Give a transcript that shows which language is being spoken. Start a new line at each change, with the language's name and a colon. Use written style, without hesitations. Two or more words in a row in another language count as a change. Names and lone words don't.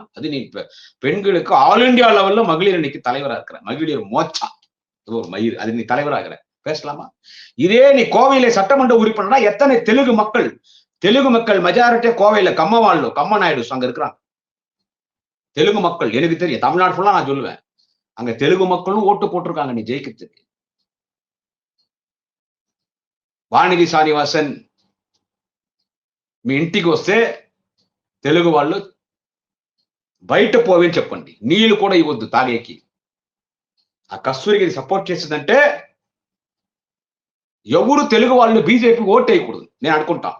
Tamil: அது நீ பெண்களுக்கு
English: all India level
Tamil: மகளிர் அணிக்கு தலைவரா இருக்கிற, மகளிர் மோர்ச்சா ஒரு மயிர், அது நீ தலைவராகிற, பேசலாமா? இதே நீ கோவையில சட்டமன்ற உறுப்பினர்னா எத்தனை தெலுங்கு மக்கள் மெஜாரிட்டியா கோவையில கம்ம நாயுடு அங்க இருக்கிறாங்க. தெலுங்கு மக்கள் எனக்கு தெரியும், தமிழ்நாடு ஃபுல்லா நான் சொல்லுவேன், அங்க தெலுங்கு மக்களும் ஓட்டு போட்டிருக்காங்க நீ ஜெயிக்கிறதுக்கு.
Telugu: వాణిది శ్రీనివాసన్ మీ ఇంటికి వస్తే తెలుగు వాళ్ళు బయట పోవని చెప్పండి, నీళ్ళు కూడా ఇవ్వద్దు తాగేకి. ఆ కస్తూరికి సపోర్ట్ చేసిందంటే ఎవరు తెలుగు వాళ్ళు బీజేపీ ఓట్ వేయకూడదు నేను అనుకుంటాను.